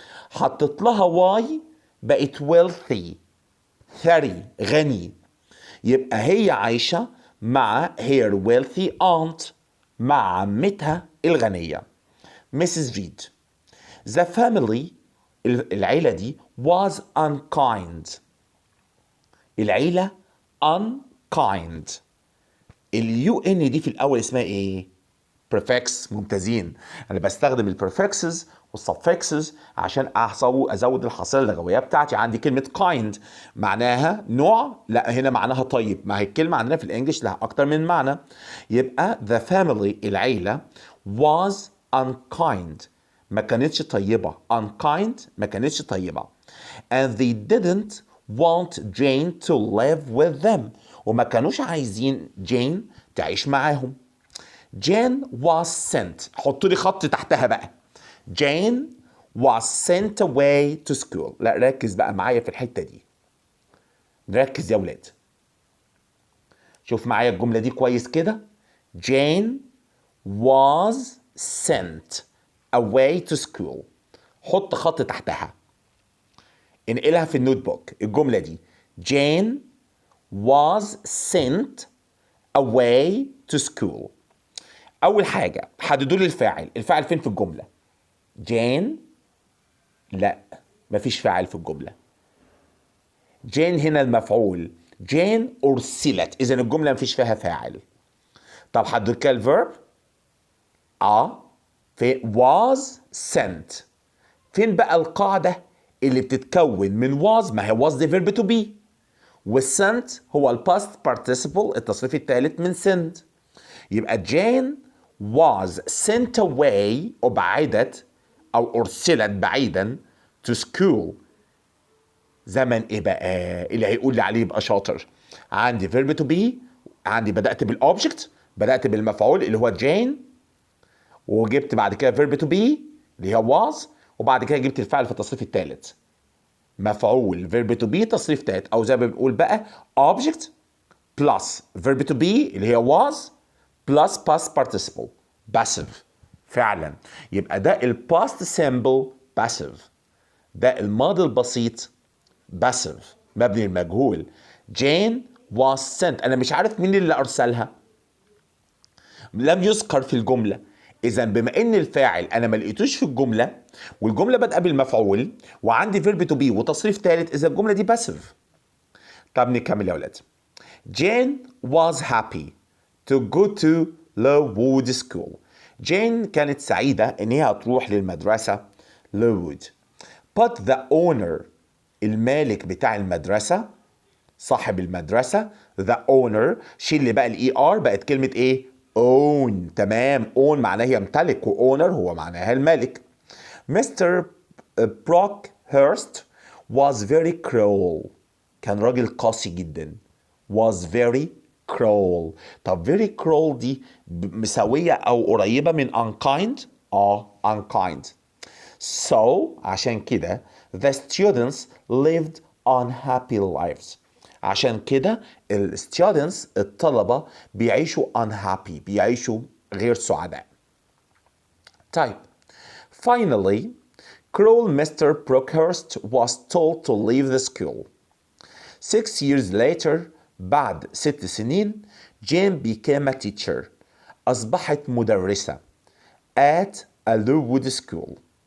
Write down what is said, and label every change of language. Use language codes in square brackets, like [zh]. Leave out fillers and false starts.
[ar] حطيت لها واي بقت wealthy، ثري غني. يبقى هي عايشه مع [en] her wealthy aunt، [ar] مع عمتها الغنيه. [en] Mrs. Reed. The family، [ar] العيلة دي [en] was unkind. [ar] العيلة unkind. اليو ان دي في الأول اسمها ايه؟ prefix. ممتازين. أنا بستخدم البرفكسز والسفكسز عشان أزود الحصيلة اللغوية بتاعتي. عندي كلمة kind معناها نوع، لا هنا معناها طيب. ما هي الكلمة عندنا في الإنجليش لها أكتر من معنى. يبقى [en] the family [ar] العيلة [en] was unkind، [ar] ما كانتش طيبة. unkind ما كانتش طيبة. [en] and they didn't want Jane to live with them، [ar] وما كانوش عايزين جين تعيش معاهم. [en] Jane was sent، [ar] حطوا لي خط تحتها بقى. [en] Jane was sent away to school. [ar] لا ركز بقى معايا في الحتة دي، ركز يا ولاد، شوف معايا الجملة دي كويس كده. [en] Jane was sent away to school. [ar] حط خط تحتها، انقلها في النوت بوك. الجملة دي [en] Jane was sent away to school. [ar] أول حاجة حددوا لي الفاعل. الفاعل فين في الجملة؟ جين؟ لا، مفيش فاعل في الجملة. جين هنا المفعول. جين أرسلت، إذا الجملة مفيش فيها فاعل. طب حددوا لي الفيرب؟ في was sent. فين بقى القاعدة اللي بتتكون من was؟ ما هي was دي [en] verb to be، [ar] والsent هو الباست participle التصريف الثالث من send. يبقى [en] Jane was sent away، [ar] أبعدت أو أرسلت بعيدا [en] to school. [ar] زمن إيه بقى؟ اللي هيقول لي عليه يبقى شاطر. عندي [en] verb to be، [ar] عندي بدأت بالobject، بدأت بالمفعول اللي هو Jane، وجبت بعد كده verb to be اللي هي was، وبعد كده جبت الفعل في التصريف الثالث. مفعول [en] verb to be [ar] تصريف ثالث، أو زي ما بنقول بقى [en] object plus verb to be اللي هي was plus past participle passive. [ar] فعلا يبقى ده الباست سيمبل passive، ده الماضي البسيط passive مبني المجهول. [en] Jane was sent، [ar] انا مش عارف مين اللي ارسلها، لم يذكر في الجمله. اذا بما ان الفاعل انا ما لقيتوش في الجمله، والجمله بادئه بالمفعول وعندي [en] verb to be [ar] وتصريف ثالث، اذا الجمله دي passive. طب نكمل يا ولاد. [en] Jane was happy to go to Lowood School. [ar] جين كانت سعيدة إن هي هتروح للمدرسة لوود. [en] But the owner، [ar] المالك بتاع المدرسة، صاحب المدرسة، [en] the owner، [ar] شيل لي بقى الإي آر، بقت كلمة إيه؟ own. تمام، own معناها يمتلك، وowner هو معناها المالك. [en] Mr. Brockhurst was very cruel. [ar] كان راجل قاسي جدا. [en] was very cruel. [ar] طب [en] very cruel [ar] دي مساوية أو قريبة من unkind؟ unkind. [en] So [ar] عشان كده [en] the students lived unhappy lives. [ar] عشان كده students الطلبة بيعيشوا unhappy، بيعيشوا غير سعداء. [en] طيب finally cruel Mr. Brockhurst was told to leave the school. 6 years later، [ar] بعد 6 سنين، [en] Jane became a teacher. [ar] أصبحت مدرسة [en] at a Lowood school.